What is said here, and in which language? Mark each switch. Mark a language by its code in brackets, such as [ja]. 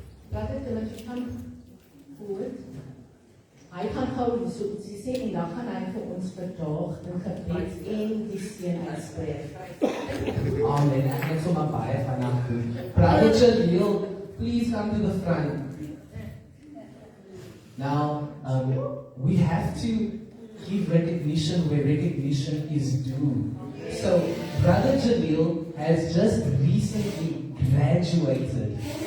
[af] dat het Timothy gaan voort. Hy gaan gou so ietsie sê en dan gaan hy vir ons verdaag in gebed en die seën uitspreek. Amen. Ek het sommer baie vanaand doen. [en] Brother Jaleel, please come to the front. Now, we have to give recognition where recognition is due. So, Brother Jaleel has just recently graduated.